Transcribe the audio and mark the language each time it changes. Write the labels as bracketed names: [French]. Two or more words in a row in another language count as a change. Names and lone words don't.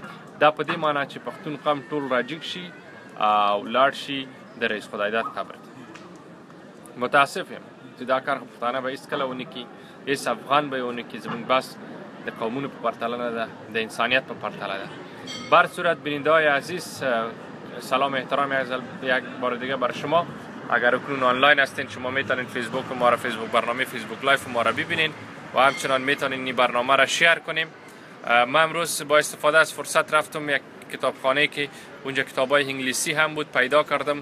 [Pashto] دا په دې معنی چې پښتون قوم ټول راجګ شي او لاړ شي د رئیس خدایداد قبر ته. متاسف یم چې دا کار پښتانه به هېڅکله ونه کړي، هېڅ افغان به یې ونه کړي. زموږ بحث د قومونو په پرتله نه ده، د انسانیت په پرتله ده. [Persian] به هر صورت بیننده‌های عزیز، سلام احترام یک بار دیگه بر شما. اگر اکنون آنلاین هستین شما میتونین فیسبوک ما را، فیسبوک برنامه فیسبوک لایف ما را ببینین و همچنان میتونین این برنامه را شیر کنیم. من امروز با استفاده از فرصت رفتم یک کتابخانه که اونجا کتابای انگلیسی هم بود پیدا کردم.